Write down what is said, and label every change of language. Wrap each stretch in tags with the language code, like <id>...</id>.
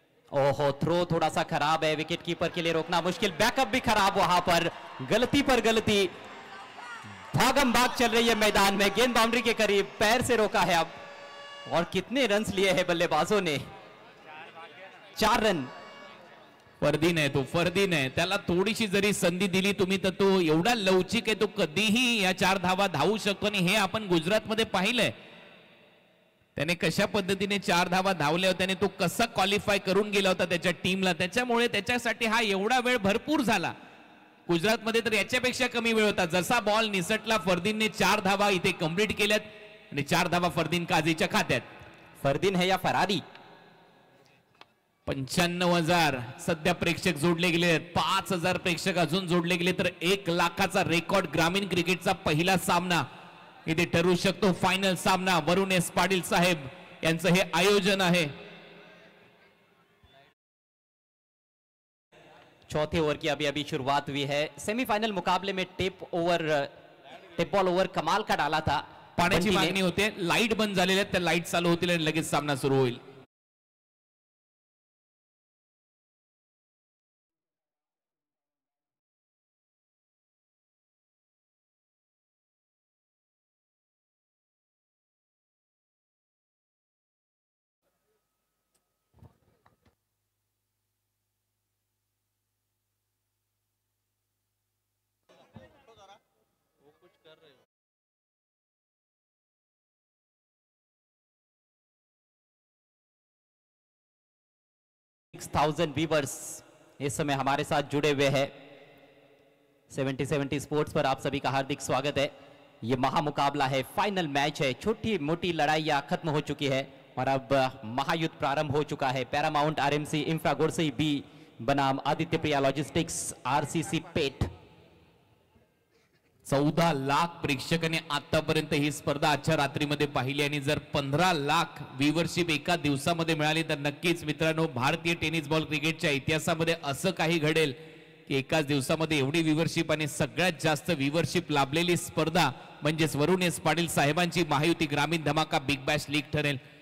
<hi>ओहो, थ्रो थोड़ा सा खराब है. विकेट कीपर के लिए रोकना मुश्किल. बैकअप भी खराब. वहां पर गलती पर गलती. भागम भाग चल रही है मैदान में. गेंद बाउंड्री के करीब, पैर से रोका है अब. और कितने रन्स लिए हैं बल्लेबाजों ने. 4 रन.</hi> <mr>फरदीन आहे तो. फरदीन आहे. त्याला थोडीशी जरी संधी दिली तुम्ही तर तो एवढा लवचिक आहे. तो कधीही या 4 धावा धावू शकतो आणि हे आपण गुजरातमध्ये पाहिलंय. त्याने कशा पद्धतीने 4 धावा धावल्या होत्या आणि तो कसा क्वालिफाय करून गेला होता त्याच्या टीमला. त्याच्यामुळे त्याच्यासाठी हा एवढा वेळ भरपूर झाला. गुजरातमध्ये तर याच्यापेक्षा कमी वेळ होता. जसा बॉल निसटला फरदीनने 4 धावा इथे कंप्लीट केल्यात आणि 4 धावा फरदीन काझीच्या खात्यात.</mr> <hi>फरदीन है या फरारी.</hi> <mr>95,000 सध्या प्रेक्षक जोडले गेले. 5,000 प्रेक्षक अजून जोडले गेले तर 1 लाखाचा रेकॉर्ड ग्रामीण क्रिकेटचा पहिला सामना इथे ठरू शकतो. फायनल सामना वरुण एस पाटील साहेब यांचं हे आयोजन आहे.</mr> <hi>चौथे ओवर की अभी शुरुआत हुई है. सेमीफाइनल मुकाबले में टेप बॉल ओवर कमाल का डाला था.</hi> <mr>पाण्याची मागणी होते. लाईट बंद झालेल्या त्या लाईट चालू होतील आणि लगेच सामना सुरू होईल.</mr> <hi>6,000 व्यूवर्स इस समय हमारे साथ जुड़े हुए हैं। 70 स्पोर्ट्स पर आप सभी का हार्दिक स्वागत है। ये महामुकाबला है, फाइनल मैच है। छोटी मोटी लड़ाइयां खत्म हो चुकी है और अब महायुद्ध प्रारंभ हो चुका है। पॅरामाउंट आरएमसी इन्फ्रा गोडसे बी बनाम आदित्य प्रिया लॉजिस्टिक्स आरसीसी पेठ।</hi> <mr>14 लाख प्रेक्षकांनी आतापर्यंत ही स्पर्धा आजच्या रात्रीमध्ये पाहिली आणि जर 15 लाख व्ह्यूवरशिप एका दिवसामध्ये मिळाली तर नक्कीच मित्रांनो भारतीय टेनिस बॉल क्रिकेटच्या इतिहासामध्ये असं काही घडेल की एकाच दिवसामध्ये एवढी व्ह्यूवरशिप आणि सगळ्यात जास्त व्ह्यूवरशिप लाभलेली स्पर्धा म्हणजेच वरुण एस पाटील साहेबांची महायुती ग्रामीण धमाका बिग बॅश लीग ठरेल।</mr>